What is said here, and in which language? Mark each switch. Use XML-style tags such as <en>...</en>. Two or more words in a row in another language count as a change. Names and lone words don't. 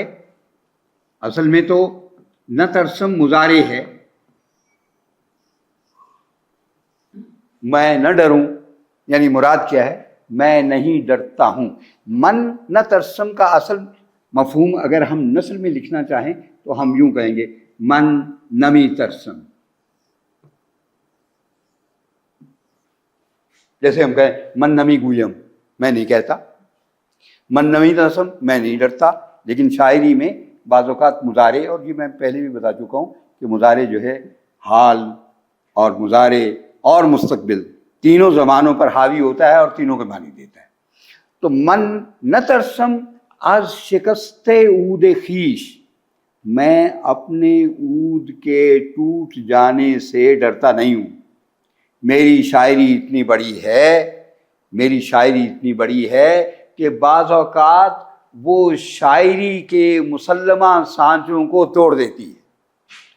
<ur>اصل میں تو</ur> <fa>نہ ترسم</fa> <ur>مضارع ہے، میں نہ ڈروں، یعنی مراد کیا ہے؟ میں نہیں ڈرتا ہوں۔</ur> <fa>من نہ ترسم</fa> <ur>کا اصل مفہوم اگر ہم نثر میں لکھنا چاہیں تو ہم یوں کہیں گے</ur> <fa>من نمی ترسم۔</fa> <ur>جیسے ہم کہیں</ur> <fa>من نمی گویم،</fa> <ur>میں نہیں کہتا،</ur> <fa>من نمی ترسم</fa> <ur>میں نہیں ڈرتا۔ لیکن شاعری میں بعض اوقات مضارع، اور یہ میں پہلے بھی بتا چکا ہوں کہ مضارع جو ہے حال اور مضارع اور مستقبل تینوں زمانوں پر حاوی ہوتا ہے اور تینوں کے معنی دیتا ہے۔</ur> <fa>تو من نہ ترسم از شکست عود خویش،</fa> <ur>میں اپنے عود کے ٹوٹ جانے سے ڈرتا نہیں ہوں۔ میری شاعری اتنی بڑی ہے، میری شاعری اتنی بڑی ہے کہ بعض اوقات وہ شاعری کے مسلمہ سانچوں کو توڑ دیتی ہے۔</ur>